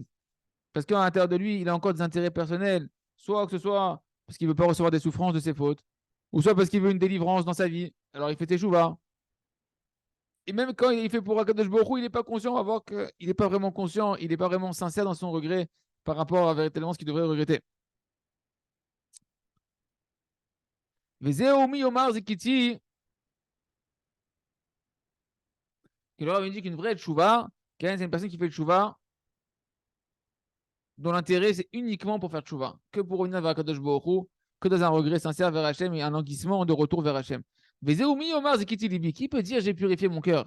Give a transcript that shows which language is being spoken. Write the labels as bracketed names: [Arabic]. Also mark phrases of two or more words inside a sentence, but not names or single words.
[French] Parce qu'à l'intérieur de lui, il a encore des intérêts personnels, soit que ce soit parce qu'il ne veut pas recevoir des souffrances de ses fautes, ou soit parce qu'il veut une délivrance dans sa vie. Alors il fait teshuva. Et même quand il fait pour [Hebrew] הקדוש ברוך הוא, [French] il n'est pas conscient, à voir qu'il n'est pas vraiment conscient, il n'est pas vraiment sincère dans son regret par rapport à véritablement ce qu'il devrait regretter. [Hebrew] וזהו מי יאמר זיכיתי, [French] qui leur avait dit qu'une vraie tchouva, c'est une personne qui fait tchouva, dont l'intérêt c'est uniquement pour faire tchouva, que pour revenir vers [Hebrew] הקדוש ברוך הוא, [French] que dans un regret sincère vers Hachem et un languissement de retour vers Hachem. Qui peut dire j'ai purifié mon cœur?